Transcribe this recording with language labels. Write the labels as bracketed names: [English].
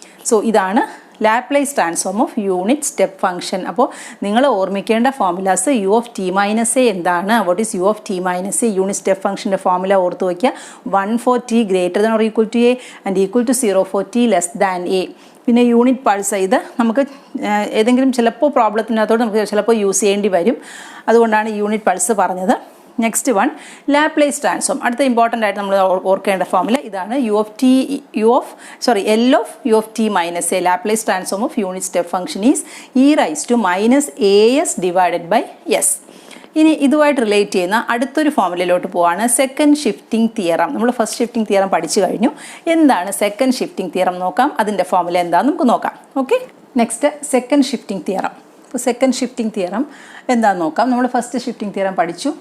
[English] so [Malayalam] ഇതാണ് [English] Laplace transform of unit step function. [Malayalam] അപ്പോൾ നിങ്ങൾ ഓർമ്മിക്കേണ്ട formulas u of t minus a എന്താണ്, [English] what is u of t minus a, [Malayalam] unit step ഫംഗ്ഷൻ്റെ formula ഓർത്ത് വയ്ക്കുക. [English] 1 for t greater than or equal to a and equal to 0 for t less than a. [Malayalam] പിന്നെ unit pulse, ഇത് നമുക്ക് ഏതെങ്കിലും ചിലപ്പോൾ പ്രോബ്ലത്തിനകത്തോട് നമുക്ക് ചിലപ്പോൾ യൂസ് ചെയ്യേണ്ടി വരും. അതുകൊണ്ടാണ് യൂണിറ്റ് പൾസ് പറഞ്ഞത്. [English] Next one Laplace transform. [Malayalam] അടുത്ത ഇമ്പോർട്ടൻ്റ് ആയിട്ട് നമ്മൾ ഓർക്കേണ്ട ഫോർമുല ഇതാണ് [English] L of u of t minus a. Laplace transform of unit step function is e raised to minus as divided by s. [Malayalam] ഇനി ഇതുമായിട്ട് റിലേറ്റ് ചെയ്യുന്ന അടുത്തൊരു ഫോർമുലയിലോട്ട് പോവാണ്, സെക്കൻഡ് ഷിഫ്റ്റിംഗ് തിയറം. നമ്മൾ ഫസ്റ്റ് ഷിഫ്റ്റിംഗ് തിയറം പഠിച്ചു കഴിഞ്ഞു. എന്താണ് സെക്കൻഡ് ഷിഫ്റ്റിംഗ് തിയറം നോക്കാം. അതിൻ്റെ ഫോർമുല എന്താണെന്ന് നമുക്ക് നോക്കാം. Okay, next second shifting theorem. അപ്പോൾ സെക്കൻഡ് ഷിഫ്റ്റിംഗ് തിയറം എന്താണെന്ന് നോക്കാം. നമ്മൾ ഫസ്റ്റ് ഷിഫ്റ്റിംഗ് തിയറം പഠിച്ചു.